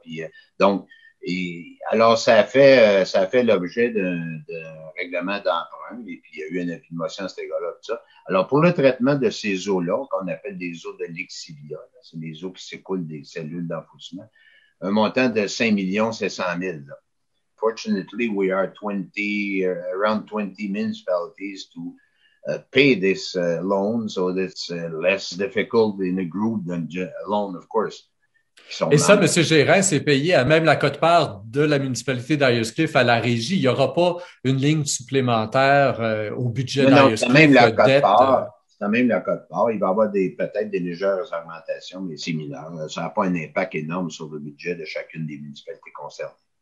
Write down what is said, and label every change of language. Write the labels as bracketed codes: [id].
[fr] Puis, donc, alors, ça a fait l'objet d'un règlement d'emprunt et puis il y a eu une motion à cet égard-là. Tout ça. Alors, pour le traitement de ces eaux-là, qu'on appelle des eaux de lixiviat, c'est les eaux qui s'écoulent des cellules d'enfouissement, un montant de 5 700 000. Là. [en] Fortunately, we are 20, around 20 municipalities to pay this loan, so that's less difficult in a group than alone, of course. [fr] Et ça, M. Gérin, c'est payé à même la quote-part de la municipalité d'Ayerscliff à la régie. Il n'y aura pas une ligne supplémentaire au budget Non, non, c'est même d'Ayerscliff la dette. cote-part. C'est même la cote-part. Il va y avoir peut-être des légères augmentations, mais c'est mineur. Ça n'a pas un impact énorme sur le budget de chacune des municipalités concernées.